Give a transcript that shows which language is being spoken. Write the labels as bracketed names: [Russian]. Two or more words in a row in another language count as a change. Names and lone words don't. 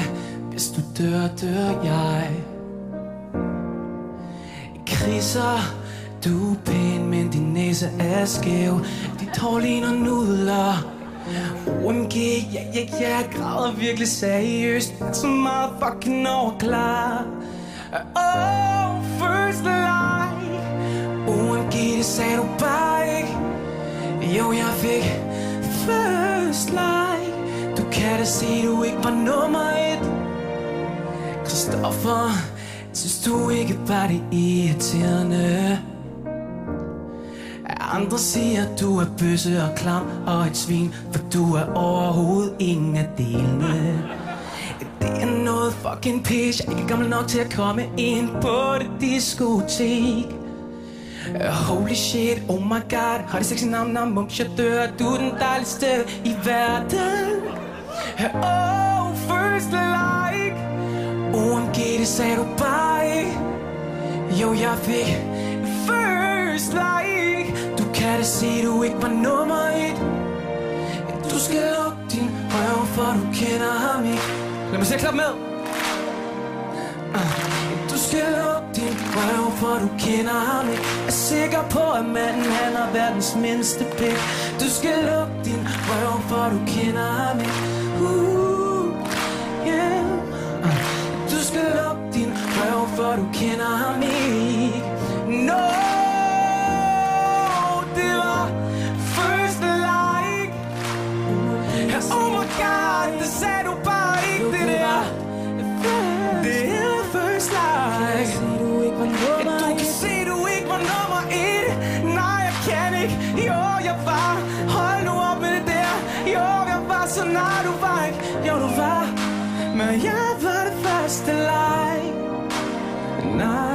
[Danish] Hvis du dør, dør jeg. Kriser, du er pæn, men din næse er skæv. Dit hår ligner nudler. OMG, jeg græder virkelig seriøst. Så meget fucking overklar. [English] First like. [Danish] OMG, det sagde du bare ikke. Jo, jeg fik [English] first like. [Danish] Du kan da se, du ikke var nummer 1. Christoffer, synes du ikke bare det irriterende? Andre siger, du er bøsse og klam og et svin, for du er overhovedet ingen af delene. Det er noget fucking pis. Jeg er ikke gammel nok til at komme ind på det diskotek. [English] Holy shit, oh my god. [Danish] Har det sexy nam mums, jeg dør. Du er den dejligste i verden. [English] First like. [Danish] OMG, det sagde du bare ikke. Jo, jeg fik [English] first like. [Danish] Du kan da se, du ikke var nummer 1. Du skal lukke din røv, for du kender ham ikke. Lad mig se klap med. Du skal lukke din røv, for du kender ham ikke. Er sikker på, at manden han har verdens mindste pik. Du skal lukke din røv, for du kender ham ikke. Yeah. Du skal lukke din røv, for du kender ham ikke. No, det var [English] first like. Oh my god, [Danish] det sagde du bare ikke, det der. Det er [English] first like. [Danish] Du kan se, du ikke var nummer 1. Nej, jeg kan ikke. Jo, jeg var. Hold nu op med det der. Jo, jeg var så nej, du var ikke. Jo, du var. Men jeg var det første like.